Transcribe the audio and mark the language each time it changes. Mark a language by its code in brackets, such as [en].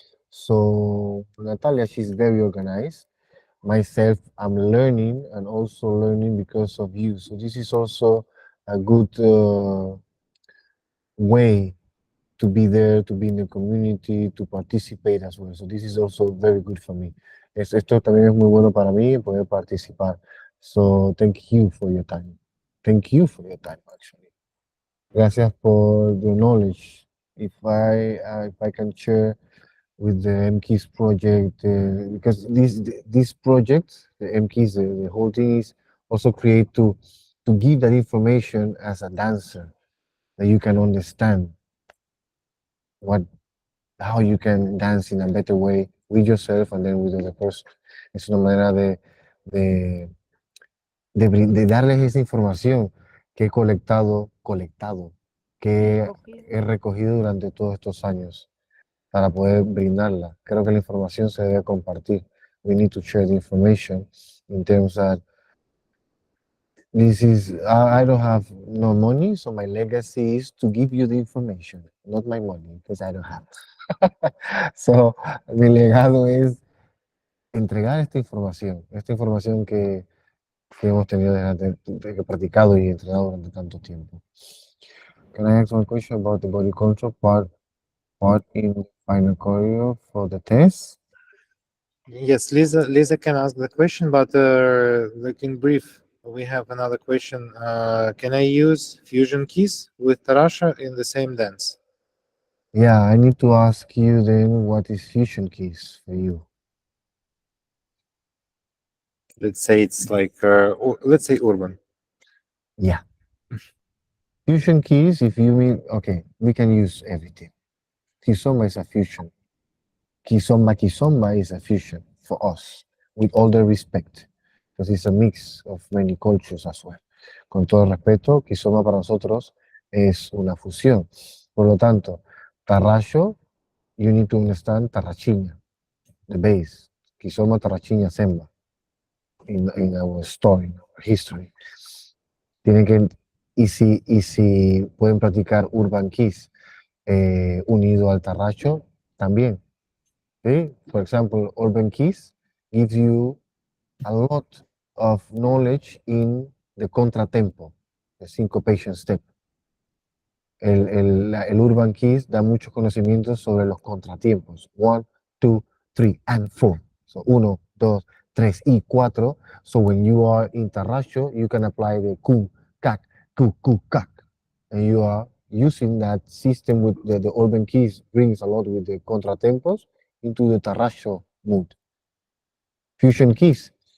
[en] So Natalia, she's very organized. Myself, I'm learning and also learning because of you. So this is also a good way to be there, to be in the community, to participate as well. So this is also very good for me. [es] Esto también es muy bueno para mí poder participar. [en] So thank you for your time. Thank you for your time, actually. [es] Gracias por [en] your knowledge. If I can share with the Mkiz project, because this project, the Mkiz, the whole thing is also create to give that information as a dancer that you can understand how you can dance in a better way with yourself and then with the other person. [es] Es una manera de darles esa información que he colectado, que he recogido durante todos estos años para poder brindarla. Creo que la información se debe compartir. [en] We need to share the information in terms that this is, I don't have no money, so my legacy is to give you the information, not my money, because I don't have. [es] So, mi legado es entregar esta información que hemos tenido que practicado y entrenado durante tanto tiempo. [en] Can I ask one question about the body control part in final choreo for the test? Yes, Lisa can ask the question, but like in brief, we have another question. Can I use fusion keys with Tarasha in the same dance? Yeah, I need to ask you then what is fusion keys for you? Let's say it's like, let's say urban. Yeah. Fusion keys, if you mean, okay, we can use everything. Kizomba is a fusion. Kizomba is a fusion for us, with all the respect, because it's a mix of many cultures as well. [es] Con todo el respeto, Kizomba para nosotros es una fusión. Por lo tanto, [en] Tarracho, you need to understand Tarrachiña, the base. Kizomba, Tarrachiña, Semba, in our story, in our history. [es] Tienen que, y si pueden practicar Urban Keys unido al Tarracho, también. ¿Sí? [en] For example, Urban Keys gives you a lot of knowledge in the contratempo, the syncopation step. [es] El Urban Keys da muchos conocimientos sobre los contratiempos. [en] 1, 2, 3, and 4. So 1, 2, 3 y 4. So when you are in Tarracho, you can apply the ku, kak, ku, kak. And you are using that system with the Urban Keys brings a lot with the contratempos into the Tarracho mood. Fusion keys.